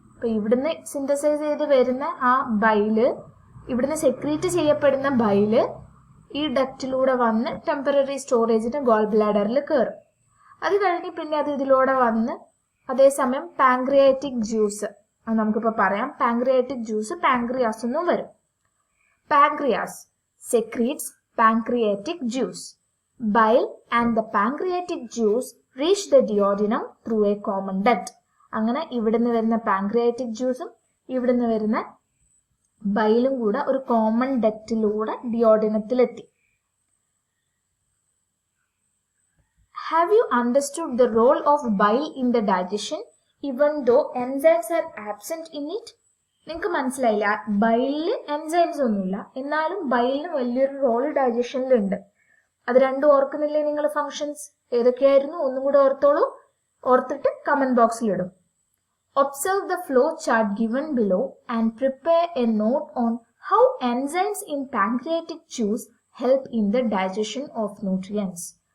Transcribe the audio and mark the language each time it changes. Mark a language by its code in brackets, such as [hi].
[ml] അപ്പൊ ഇവിടുന്ന് സിന്തസൈസ് ചെയ്ത് വരുന്ന ആ ബൈല്, ഇവിടുന്ന് സെക്രീറ്റ് ചെയ്യപ്പെടുന്ന ബൈല് ഈ ഡക്റ്റിലൂടെ വന്ന് ടെമ്പററി സ്റ്റോറേജിന് ഗാൾ ബ്ലാഡറിൽ കയറും. അത് കഴിഞ്ഞ് പിന്നെ അത് ഇതിലൂടെ വന്ന് അതേസമയം പാൻക്രിയാറ്റിക് ജ്യൂസ്, അത് നമുക്കിപ്പോൾ പറയാം. പാൻക്രിയാറ്റിക് ജ്യൂസ് പാൻക്രിയാസ് എന്നും വരും. [en] Pancreas secretes pancreatic juice. Bile and the pancreatic juice reach the duodenum through a common duct. [ml] അങ്ങനെ ഇവിടുന്ന് വരുന്ന പാൻക്രിയാറ്റിക് ജ്യൂസും ഇവിടുന്ന് വരുന്ന ബൈലും കൂടെ ഒരു common ഡക്റ്റിലൂടെ ഡിയോഡിനത്തിലെത്തി. [en] Have you understood the role of bile in the digestion even though enzymes are absent in it? [ml] നിങ്ങൾക്ക് മനസ്സിലായില്ല, ബൈലില് എൻസൈംസ് ഒന്നുമില്ല, എന്നാലും ബൈലിന് വലിയൊരു റോൾ ഡൈജഷനിലുണ്ട്. അത് രണ്ടും ഓർക്കുന്നില്ലേ നിങ്ങൾ? ഫങ്ഷൻസ് ഏതൊക്കെയായിരുന്നു? ഒന്നും കൂടെ ഓർത്തോളൂ. ഓർത്തിട്ട് കമന്റ് ബോക്സിൽ ഇടും. [en] Observe the flow chart given below and prepare a note on how enzymes in pancreatic juice help in the digestion of nutrients.